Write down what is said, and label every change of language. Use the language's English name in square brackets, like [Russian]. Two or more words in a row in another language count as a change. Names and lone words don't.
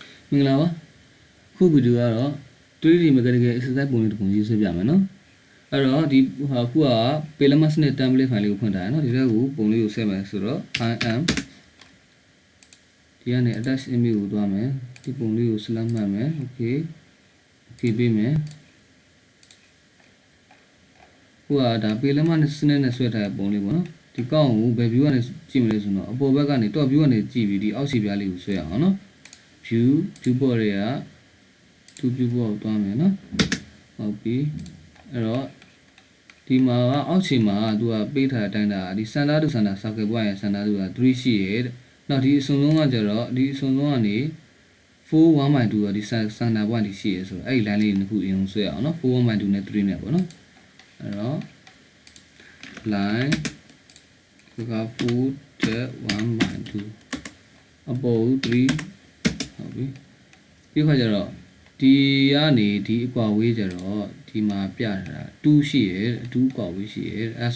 [Burmese] မင်္ဂလာပါခုဗီဒီယိုကတော့ [English] 3D mechanical exercise [Burmese] ပုံလေးတစ်ပုံရေးဆွဲပြမယ်နော်အဲ့တော့ဒီခုက Pelamas နဲ့ [English] template file [Burmese] လေးကိုဖွင့်ထားရနော်ဒီထဲကိုပုံလေးကိုဆက်မယ်ဆိုတော့ im ဒီကနေ [English] attach image [Burmese] ကိုသွားမယ်ဒီပုံလေးကို select မှတ်မယ် okay ပေးမယ်ခုကဒါ Pelamas နဲ့ဆွဲထားတဲ့ပုံလေးပေါ့နော်ဒီကောင်းကိုဘယ် view ကနေကြည့်မလဲဆိုတော့အပေါ်ဘက်ကနေ [English] top view [Burmese] ကနေကြည့် ပြီးဒီအောက်ခြေပြားလေးကိုဆွဲအောင်နော် viewport တွေက [English] to viewport [Burmese] သွားမယ်နော်ဟုတ်ပြီအဲ့တော့ဒီမှာအောက်ခြေမှာသူကပေးထားတဲ့အတိုင်းဒါဒီ [English] center to center circle [Burmese] ပွားရင် center က3ရှိရဲ့နောက်ဒီအစုံဆုံးကကျတော့ဒီအစုံဆုံးကနေ4 1/2ကဒီ [English] center point [Burmese] ဒီရှိရဲဆိုတော့အဲ့ဒီ line လေးနှစ်ခုအရင်ဆွဲအောင်နော်4 1/2နဲ့3နဲ့ပေါ့နော်အဲ့တော့ line က4 1/2အပေါ်3ဟုတ်ပြီပြီးခါကျတော့ဒီကနေဒီအကွာဝေးကျတော့ဒီမှာပြထားတာ2ရှိရဲ2အကွာဝေးရှိရဲအဲ့